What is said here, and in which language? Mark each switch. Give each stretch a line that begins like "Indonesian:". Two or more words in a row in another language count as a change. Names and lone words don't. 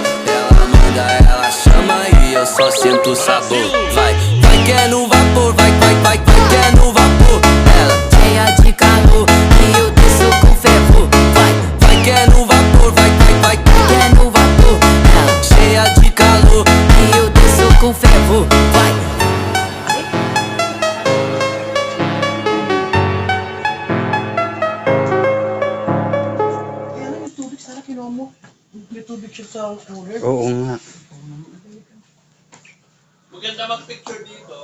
Portuguese: Ela manda, ela chama e eu só sinto o sabor. Vai que é no vapor, vai que é no vapor. Ela cheia de calor e eu desço com fervor. Vai que é no vapor, vai que é no vapor. Ela cheia de calor e eu desço com fervor.
Filipino: May tubig siya sa cooler. Oo nga. Maganda mag-picture dito.